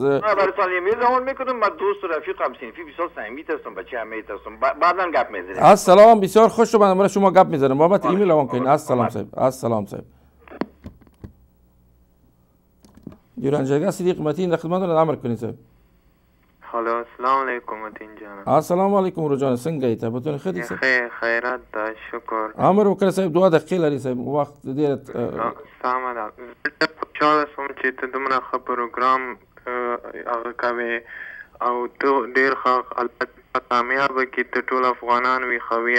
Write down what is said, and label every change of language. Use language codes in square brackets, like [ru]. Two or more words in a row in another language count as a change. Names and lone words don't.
[fa] براتون ایمیل زمان میکنم. من دوست و رفیق هم صنفی بسیار صمیمی هستم بچه همه هستم بعداً گپ میزنیم. السلام بسیار خوش شدم برای شما گپ میزنم بابت ایمیل روان کنین. السلام صاحب. السلام صاحب. دیران جرگه صدیق متین در خدمتتون امر کنید صاحب. هلو [ar] السلام علیکم [fa] متین جان. [ar] السلام علیکم [ps] ورو جان څنګه یې ته بتون خدي صاحب. خیرات ده شکر. امر وکړه صاحب 2 دقیقې لري صاحب وخت ډیر سلام ده. خوشاله سوم چې ته دومره ښه پروګرام هغه کوې او ته ډېر ښه الله کامیابه کړي ته ټول افغانان ویښوي.